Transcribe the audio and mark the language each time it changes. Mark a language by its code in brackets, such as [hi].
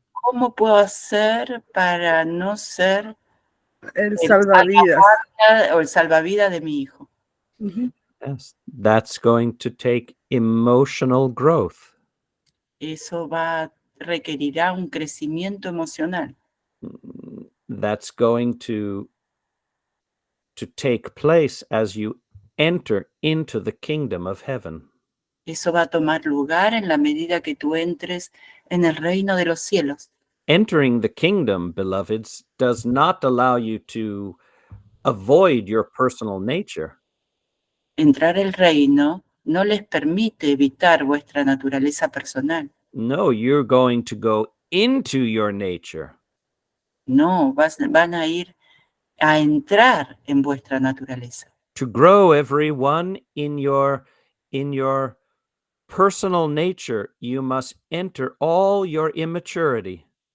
[es] ¿Cómo puedo hacer para no ser El salvavidas. o el salvavidas de mi hijo? Mhm. [en] Yes, that's going to take emotional growth. [es] Eso requerirá un crecimiento emocional. [en] That's going to take place as you enter into the kingdom of heaven. [es] Eso va a tomar lugar en la medida que tú entres en el reino de los cielos. [en] Entering the kingdom, beloveds, does not allow you to avoid your personal nature. [es] Entrar al reino no les permite evitar vuestra naturaleza personal. [en] No, you're going to go into your nature. [es] No, van a ir a entrar en vuestra naturaleza. [en] To grow, everyone, in your personal nature, you must enter all your immaturity.